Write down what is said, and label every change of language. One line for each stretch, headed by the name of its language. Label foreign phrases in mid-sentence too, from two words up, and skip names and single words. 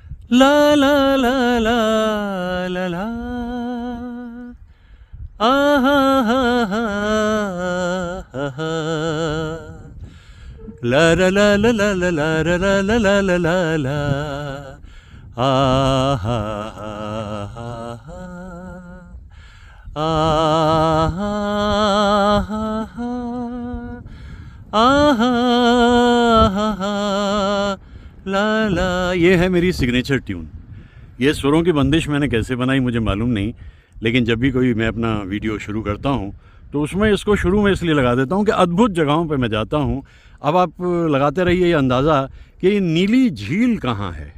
Hindi: ला ला ला ला ला ला आ हा हा हा हा हा ला ला ला ला ला ला ला ला ला ला ला ला ला आ हा हा हा हा आ हा हा हा आ हा हा हा ला ला। ये है मेरी
English: signature tune.
Hindi: ये सुरों की बंदिश मैंने कैसे बनाई मुझे मालूम नहीं, लेकिन जब भी कोई मैं अपना वीडियो शुरू करता हूँ तो उसमें इसको शुरू में इसलिए लगा देता हूँ कि अद्भुत जगहों पे मैं जाता हूँ। अब आप लगाते रहिए ये अंदाज़ा कि ये नीली झील कहाँ है।